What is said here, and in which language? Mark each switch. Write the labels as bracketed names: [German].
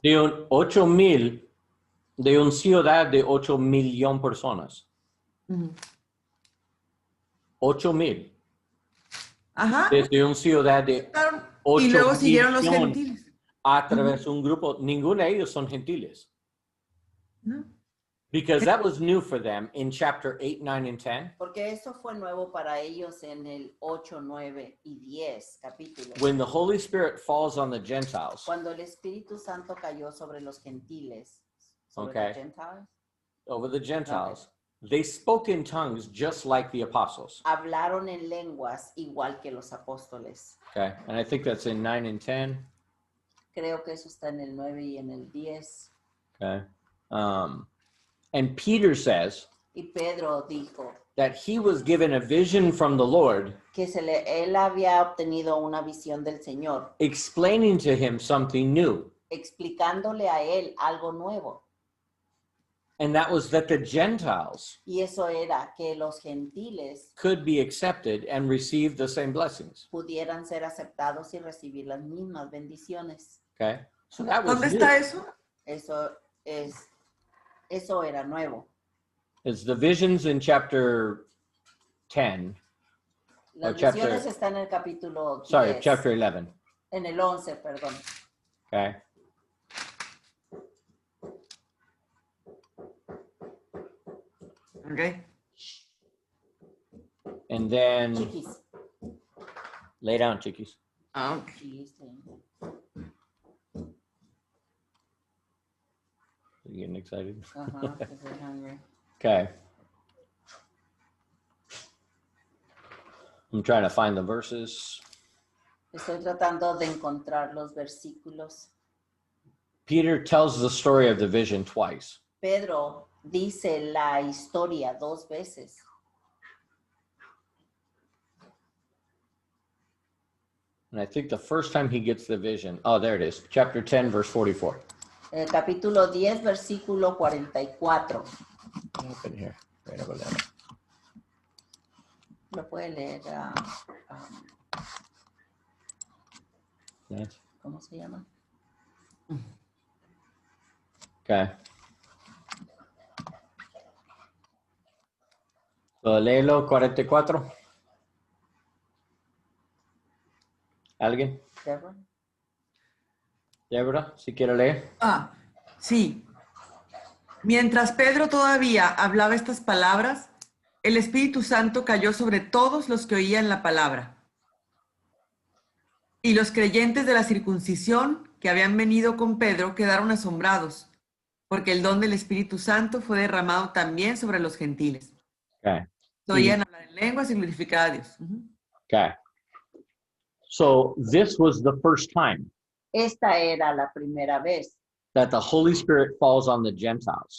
[Spanish] de 8,000 de una ciudad de 8 millones de personas. Ujú. 8,000 Ajá. desde una ciudad de Aceptaron, y 8 luego siguieron los millones gentiles. a través de un grupo. Ninguno de ellos son gentiles. ¿No? [English] Because that was new for them in chapter 8, 9, and 10. [Spanish] Porque eso fue nuevo para ellos en el 8, 9 y 10 capítulos. [English] When the Holy Spirit falls on the Gentiles, [Spanish] Cuando el Espíritu Santo cayó sobre los gentiles, sobre [English] Okay. [Spanish] los gentiles, [English] over the Gentiles, they spoke in tongues just like the apostles. [Spanish] hablaron en lenguas igual que los apóstoles. [English] Okay. And I think that's in 9 and 10. [Spanish] Creo que eso está en el 9 y en el 10. [English] Okay. And Peter says, [Spanish] Y Pedro dijo, [English] that he was given a vision from the Lord [Spanish] que él había obtenido una visión del Señor, [English] explaining to him something new. [Spanish] explicándole a él algo nuevo. [English] And that was that the Gentiles [Spanish] Y eso era que los gentiles [English] could be accepted and receive the same blessings. [Spanish] pudieran ser aceptados y recibir las mismas bendiciones. [English] Okay? So that was [Spanish] ¿Dónde [English] new. [Spanish] está eso? Eso era nuevo. [English] It's the visions in chapter 10. [Spanish] Las [English] chapter- [Spanish] visiones están en el capítulo 10, [English] Sorry, chapter 11. [Spanish] en el 11, perdón. [English] Okay? Okay. And then Chiquis. lay down, chiquis. [Spanish] Ah, ok. Sí, sí. [English] You getting excited? [Spanish] Ajá, que soy hungry. [English] Okay. I'm trying to find the verses. [Spanish] Estoy tratando de encontrar los versículos. [English] Peter tells the story of the vision twice. [Spanish] Pedro dice la historia 2 veces. [English] And I think the first time he gets the vision, oh, there it is, chapter 10, verse 44. [Spanish] En el capítulo 10, versículo 44. [English] Up in here, right over there. [Spanish] Lo puede leer. [English] Yes. [Spanish] ¿Cómo se llama? [English] Okay. [Spanish] So, léelo, 44. ¿Alguien? Deborah. Débora, si quiere leer. Ah, sí. Mientras Pedro todavía hablaba estas palabras, el Espíritu Santo cayó sobre todos los que oían la palabra. Y los creyentes de la circuncisión que habían venido con Pedro quedaron asombrados, porque el don del Espíritu Santo fue derramado también sobre los gentiles. [English] Okay. [Spanish] Oían hablar en lenguas y glorificar a Dios. Ujú. [English] Okay. So this was the first time [Spanish] Esta era la primera vez [English] that the Holy Spirit falls on the Gentiles.